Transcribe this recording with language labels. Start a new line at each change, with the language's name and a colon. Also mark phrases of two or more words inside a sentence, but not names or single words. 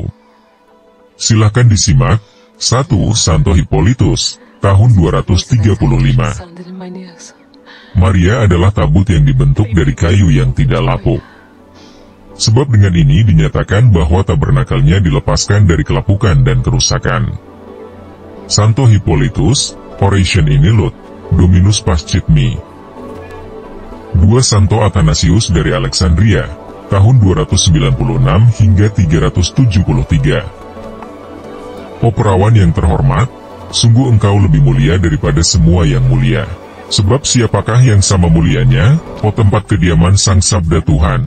Indonesian: Silahkan disimak. 1. Santo Hippolytus, tahun 235. Maria adalah tabut yang dibentuk dari kayu yang tidak lapuk. Sebab dengan ini dinyatakan bahwa tabernakelnya dilepaskan dari kelapukan dan kerusakan. Santo Hippolytus, Oration Inilut, Dominus Pascit Me. 2 Santo Athanasius dari Alexandria, tahun 296 hingga 373. O perawan yang terhormat, sungguh engkau lebih mulia daripada semua yang mulia. Sebab siapakah yang sama mulianya, o tempat kediaman Sang Sabda Tuhan?